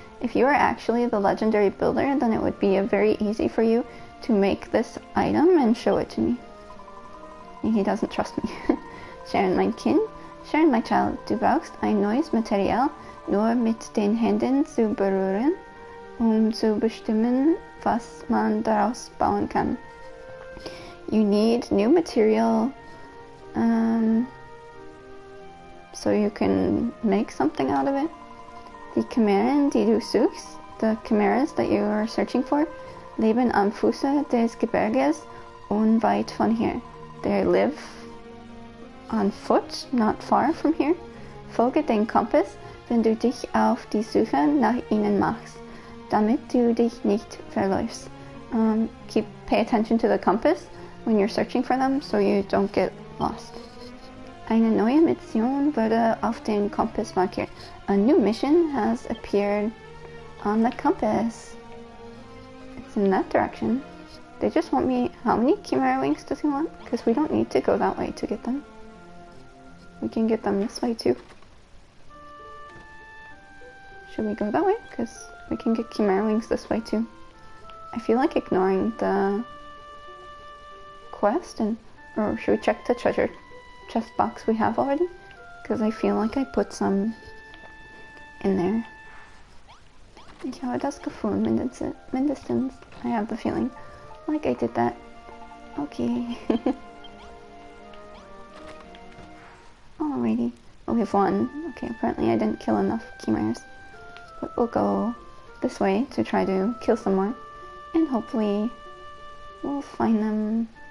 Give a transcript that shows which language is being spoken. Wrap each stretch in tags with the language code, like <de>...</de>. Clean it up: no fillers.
<en>If you are actually the legendary builder, then it would be very easy for you to make this item and show it to me. He doesn't trust me.</en> <de>Charon, mein Kind,</de> <en>Charon, my child,</en> <de>du brauchst ein neues Material nur mit den Händen zu berühren, zu bestimmen, was man daraus bauen kann.</de> <en>you need new material so you can make something out of it.</en> <de>Die Chimären, die du suchst,</de> <en>the chimeras that you are searching for,</en> <de>leben am Fuße des Gebirges unweit von hier.</de> <en>They live on foot, not far from here.</en> <de>Folge den Kompass, wenn du dich auf die Suche nach ihnen machst, damit du dich nicht verläufst.</de> <en>Pay attention to the compass when you're searching for them so you don't get lost.</en> <de>Eine neue Mission wurde auf den Kompass markiert.</de> <en>A new mission has appeared on the compass. It's in that direction. They just want me... How many Chimera wings does he want? Because we don't need to go that way to get them. We can get them this way too. Should we go that way? Because we can get Chimera wings this way too. I feel like ignoring the quest or should we check the treasure chest box we have already? Because I feel like I put some in there.</en> <de>Ich habe das Gefühl, mindestens.</de> <en>I have the feeling like I did that. Okay. Alrighty. Oh, we have one. Okay, apparently I didn't kill enough chimeras. But we'll go this way to try to kill some more. And hopefully we'll find them.</en>